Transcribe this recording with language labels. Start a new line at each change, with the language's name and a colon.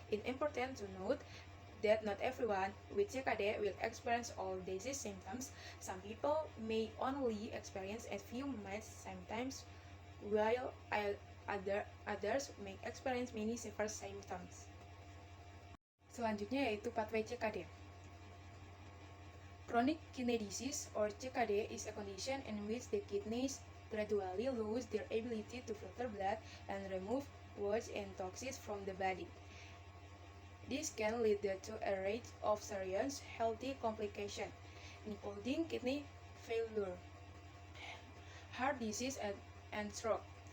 English: It's important to note that not everyone with CKD will experience all disease symptoms. Some people may only experience a few mild symptoms, while others may experience many severe symptoms.
Indonesian: Selanjutnya yaitu pathway CKD.
English: Chronic kidney disease or CKD is a condition in which the kidneys gradually lose their ability to filter blood and remove waste and toxins from the body. This can lead to a range of serious health complications, including kidney failure, heart disease, and stroke.